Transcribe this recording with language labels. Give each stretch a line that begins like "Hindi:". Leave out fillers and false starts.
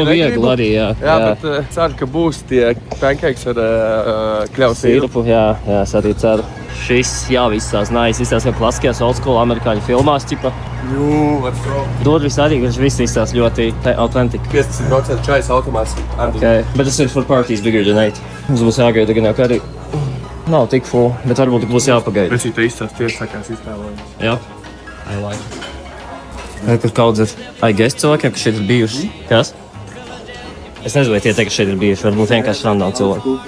Latvian: Kaut ko vieglu arī, jā. Jā, bet ceru, ka būs tie pancakes ar kļaus Sīrupu, jā, es arī ceru. Šis, jā, visās nice. Izstās kā klasiskajās
English: old school
Latvian: amerikāņu filmās, ķipa.
English: Let's go.
Latvian: Durvis arī, viņš viss izstās ļoti authentic. 50% čais automāts. Okay, bet tas ir
English: for parties bigger than 8.
Latvian: Mums būs jāgaida gan jau, ka arī nav tik full, bet varbūt būs jāpagaida. Bet tu izstās tieši tā kā es iztēloju. Jā,
English: I like.
Latvian: Kur kaudzēt? Guest cilvēkiem, kas šeit ir bijuši. Kas? Es nezinu, vai tie teikt, ka šeit ir bijuši. Varbūt vienkārši random cilvēki.